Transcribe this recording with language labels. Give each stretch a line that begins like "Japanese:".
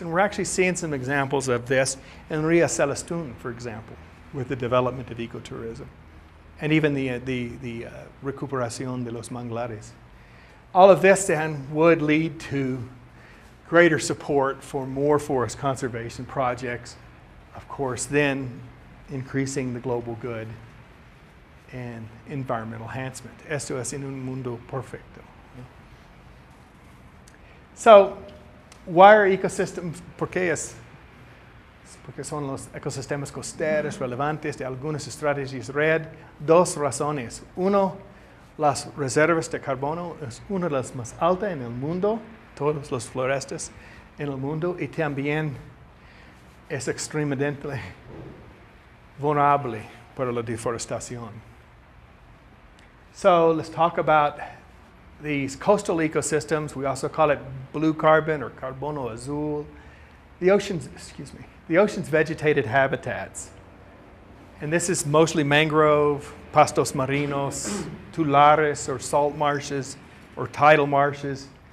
English: And we're actually seeing some examples of this in Ria Celestún, for example, with the development of ecotourism, and even the
Spanish: recuperación de los manglares.
English: All of this then would lead to greater support for more forest conservation projects, of course, then increasing the global good and environmental enhancement.
Spanish: Esto es en un mundo perfecto.
English: So, why are ecosystems?
Spanish: Porque son los ecosistemas costeros relevantes de algunas estrategias red. Dos razones. Uno, las reservas de carbono es una de las más altas en el mundo, todos los florestas en el mundo, y también es extremadamente vulnerable para la deforestación.
English: So let's talk about these coastal ecosystems. We also call it blue carbon or
Spanish: carbono azul.
English: The ocean's vegetated habitats. And this is mostly mangrove,
Spanish: pastos marinos,
English: tulares or salt marshes or tidal marshes.